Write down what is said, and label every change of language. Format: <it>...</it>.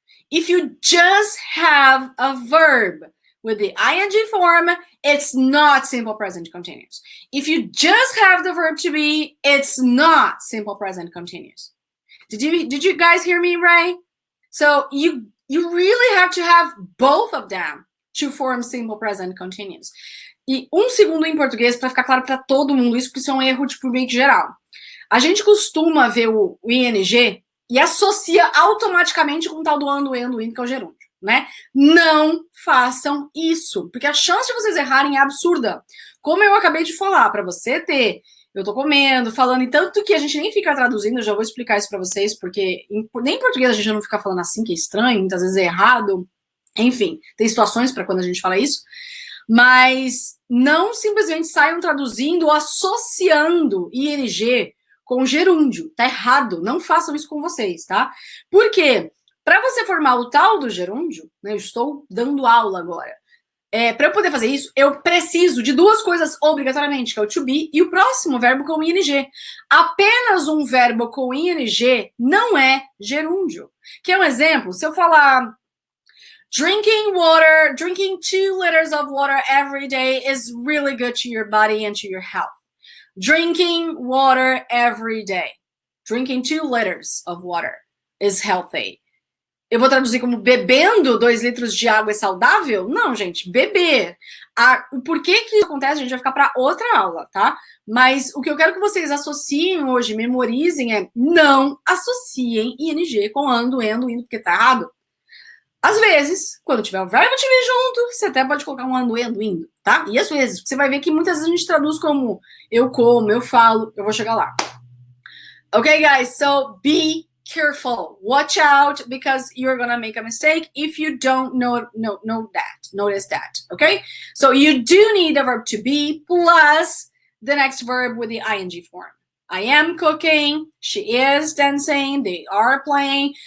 <en>If you just have a verb with the ing form, it's not simple present continuous. If you just have the verb to be, it's not simple present continuous. Did you guys hear me right? So you really have to have both of them to form simple present continuous.</en> <pt>E segundo em português, para ficar claro para todo mundo, isso porque isso é um erro tipo meio que geral. A gente costuma ver o ing e associa automaticamente com o tal do ando, indo, que é o gerúndio, né? Não façam isso, porque a chance de vocês errarem é absurda. Como eu acabei de falar, para você ter, eu tô comendo, falando, e tanto que a gente nem fica traduzindo, eu já vou explicar isso para vocês, porque nem em português a gente não fica falando assim, que é estranho, muitas vezes é errado. Enfim, tem situações para quando a gente fala isso. Mas não simplesmente saiam traduzindo ou associando ing com gerúndio. Tá errado. Não façam isso com vocês, tá? Por quê? Para você formar o tal do gerúndio, né, eu estou dando aula agora. Para eu poder fazer isso, eu preciso de duas coisas obrigatoriamente, que é o to be e o próximo verbo com ing. Apenas um verbo com ing não é gerúndio. Que um exemplo, se eu falar</pt> <en>drinking 2 liters of water every day is really good to your body and to your health. Drinking water every day. Drinking 2 liters of water is healthy.</en> <pt>Eu vou traduzir como bebendo 2 litros de água é saudável? Não, gente, beber. Por que isso acontece? A gente vai ficar para outra aula, tá? Mas o que eu quero que vocês associem hoje, memorizem, é não associem ing com ando, indo, porque tá errado. Às vezes, quando tiver o verbo to be junto, você até pode colocar um ando, indo, tá? E às vezes, você vai ver que muitas vezes a gente traduz como eu como, eu falo, eu vou chegar lá.</pt> <en>Okay, guys, so be careful. Watch out, because you're gonna make a mistake if you don't notice that, okay? So you do need the verb to be plus the next verb with the ing form. I am cooking, she is dancing, they are playing.</en>